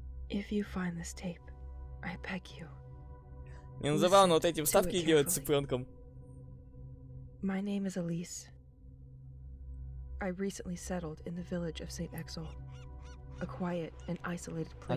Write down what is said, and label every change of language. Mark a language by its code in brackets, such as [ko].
[en] If you find this tape, I beg you. [ru] Мне забавно вот эти вставки делать с цыпленком. [en] My name is Elise. I recently settled in the village of St. Exel, a quiet and isolated place.